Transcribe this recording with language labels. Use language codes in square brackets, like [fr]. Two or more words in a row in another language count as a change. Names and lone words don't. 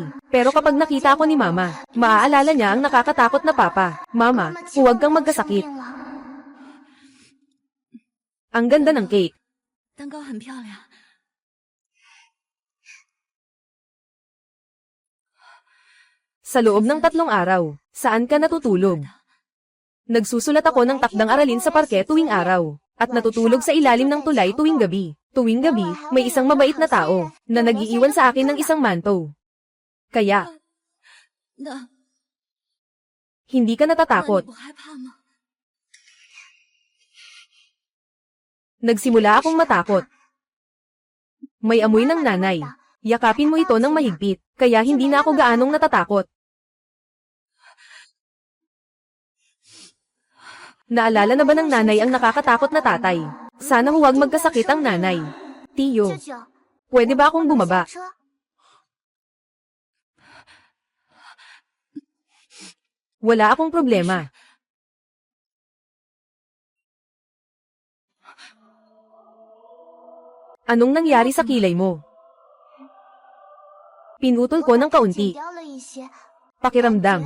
[tl] Pero kapag nakita ako ni mama, maaalala niya ang nakakatakot na papa. Mama, huwag kang magkasakit. [zh] 生病了 [tl] Ang ganda ng cake. [zh] 蛋糕很漂亮。 [tl] Sa loob ng 3 araw, saan ka natutulog? Nagsusulat ako ng takdang aralin sa parke tuwing araw, at natutulog sa ilalim ng tulay tuwing gabi. Tuwing gabi, may isang mabait na tao, na nag-iiwan sa akin ng isang manto. Kaya, [zh] 那 [tl] hindi ka [zh] 那你 [tl] natatakot. [zh] 不害怕吗？ [tl] Nagsimula akong matakot. May amoy ng nanay. Yakapin mo ito ng mahigpit, kaya hindi na ako gaanong natatakot. Naalala na ba ng nanay ang nakakatakot na tatay? Sana huwag magkasakit ang nanay. Tiyo, [zh] 舅舅， [tl] pwede ba akong bumaba? [zh] 下车。 [tl] Wala akong problema. Anong nangyari sa kilay mo? Pinutol ko ng [zh] 剪 [tl] kaunti. [zh] 掉了一些， [tl] Pakiramdam.